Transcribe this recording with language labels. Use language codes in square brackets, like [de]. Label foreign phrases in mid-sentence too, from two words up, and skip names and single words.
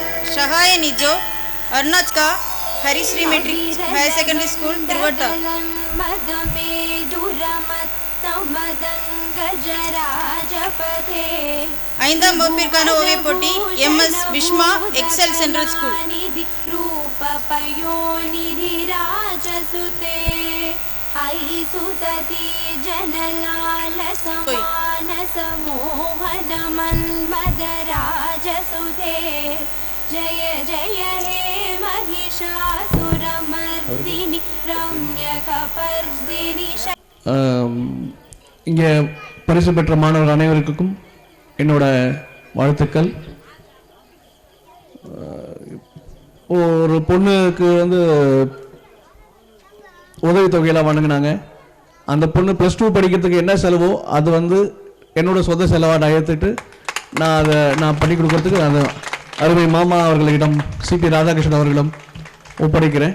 [ta] ஷஹாய நிஜோ, அருணாச்கா ஹரிஸ்ரீ மெட்ரிக் ஹையர் செகண்டரி ஸ்கூல், திருவட்டா. 5ஆம் வகுப்பிற்கான ஓவியப் போட்டி எம்.எஸ். விஷ்மா எக்ஸல் சென்ட்ரல் ஸ்கூல். [sa] जय जय हे महिषासुरमर्दिनि रम्यकपर्दिनि. [ta] இங்கே பரிசு பெற்ற மாணவர்கள் அனைவருக்கும் என்னோட வாழ்த்துக்கள். ஒரு பொண்ணுக்கு உதவித்தொகையெல்லாம் வழங்கினாங்க. அந்த பொண்ணு +2 படிக்கிறதுக்கு என்ன செலவோ அது என்னோட சொந்த செலவாக நான் ஏற்றுட்டு நான் பண்ணி கொடுக்கறதுக்கு அந்த அருமை மாமா அவர்களிடம் சிபி ராதாகிருஷ்ணன் அவர்களிடம் ஒப்படைக்கிறேன்.